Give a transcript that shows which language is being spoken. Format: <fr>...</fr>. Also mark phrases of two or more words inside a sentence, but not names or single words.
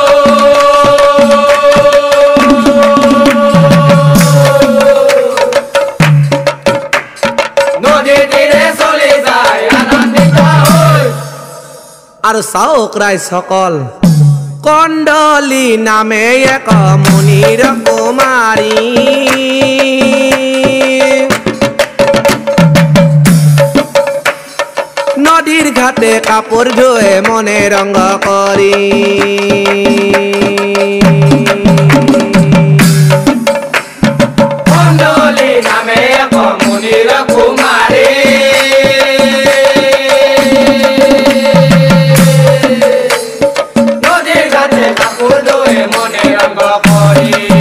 <as>নদীৰ তীৰে চলি যায় আনন্দিত হৈ আৰু চাওক ৰাইজসকল</as> <bn>কণ্ডলী নামে এক মুনির কুমারী নদীর ঘাটে কাপড় ধুয়ে মনে রঙ করি কণ্ডলী নামে এক মুনির কুমারী নদীর ঘাটে কাপড় ধুয়ে মনে রঙ করি</bn>